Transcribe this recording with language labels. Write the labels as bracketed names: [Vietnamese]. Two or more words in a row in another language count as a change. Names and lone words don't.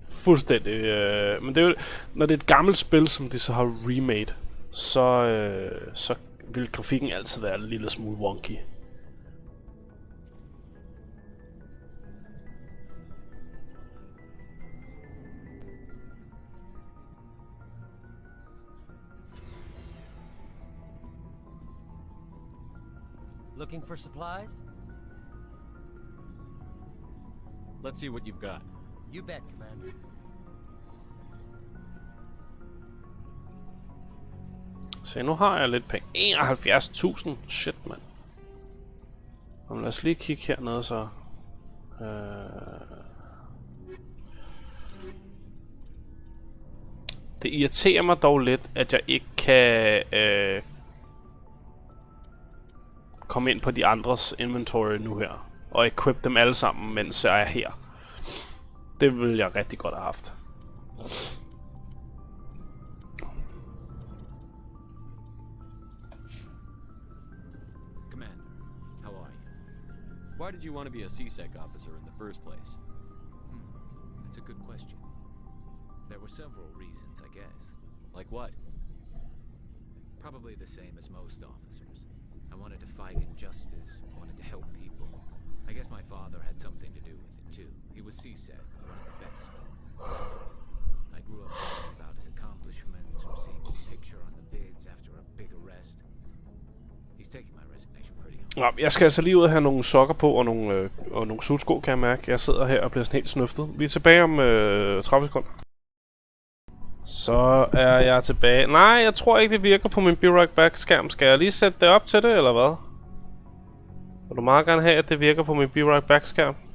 [Danish] fuldstændig. Men det er jo, når det er et gammelt spil, som de så har remade, så vil grafikken altid være en lille smule wonky. [English] Looking for supplies? Let's see what you've got. You bet, Commander. [Danish] Så nu har jeg lidt penge. 71.000. Shit, mand. Lad os lige kigge hernede så. Det irriterer mig dog lidt, at jeg ikke kan komme ind på de andres inventory nu her. Og equip dem alle sammen, mens jeg er her. Det ville jeg rigtig godt have haft. [English] Commander, how are you? Why did you want to be a CSEC officer in the first place? That's a good question. There were several reasons, I guess. Like what? Probably the same as most officers. I wanted to fight injustice, I wanted to help people. I guess my father had something to do with it too. He was CSEC, one of the best. I grew up reading about his accomplishments or seeing his picture on the vids after a big arrest. He's taking my resignation pretty hard. [Danish] Ja, jeg skal altså lige ud og have nogle sokker på og nogle sudsko, kan jeg mærke. Jeg sidder her og bliver sådan helt snøftet. Vi er tilbage om 30 sekunder. Så er jeg tilbage. Nej, jeg tror ikke, det virker på min [English] Be Right Back [Danish] skærm. Skal jeg lige sætte det op til det, eller hvad? Vil du meget gerne have, at det virker på min [English] Be Right Back [Danish] skærm?